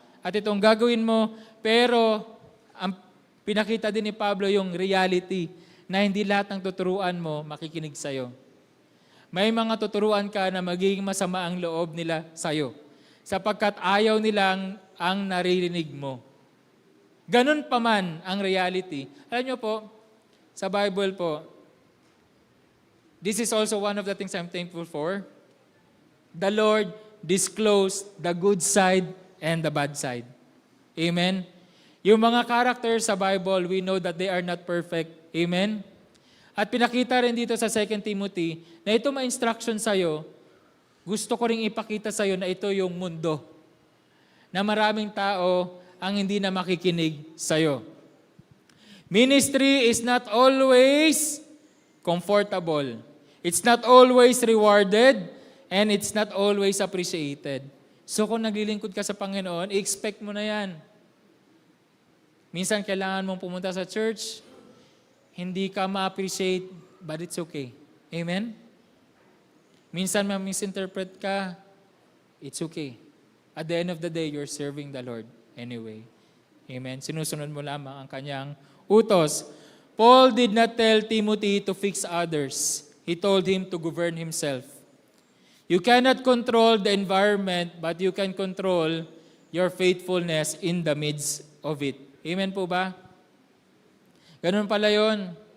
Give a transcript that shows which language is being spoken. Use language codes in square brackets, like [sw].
[tl] At itong gagawin mo, pero ang pinakita din ni Pablo yung reality na hindi lahat ng tuturuan mo makikinig sa'yo. May mga tuturuan ka na magiging masama ang loob nila sa'yo sapagkat ayaw nilang ang naririnig mo. Ganun pa man ang reality. Alam nyo po, sa Bible po, [en] this is also one of the things I'm thankful for. The Lord disclosed the good side and the bad side. Amen? [tl] Yung mga characters sa Bible, [en] we know that they are not perfect. Amen? [tl] At pinakita rin dito sa 2 Timothy na ito may instruction sa'yo, gusto ko rin ipakita sa'yo na ito yung mundo. Na maraming tao ang hindi na makikinig sa'yo. [en] Ministry is not always comfortable. It's not always rewarded, and it's not always appreciated. [tl] So kung naglilingkod ka sa Panginoon, i-expect mo na yan. Minsan kailangan mong pumunta sa church, hindi ka ma-appreciate, [en] but it's okay. [tl] Amen? Minsan ma-misinterpret ka, [en] it's okay. At the end of the day, you're serving the Lord anyway. Amen? [tl] Sinusunod mo lamang ang kanyang utos. [en] Paul did not tell Timothy to fix others. He told him to govern himself. You cannot control the environment, but you can control your faithfulness in the midst of it. Amen [tl] po ba? Ganun pala yun.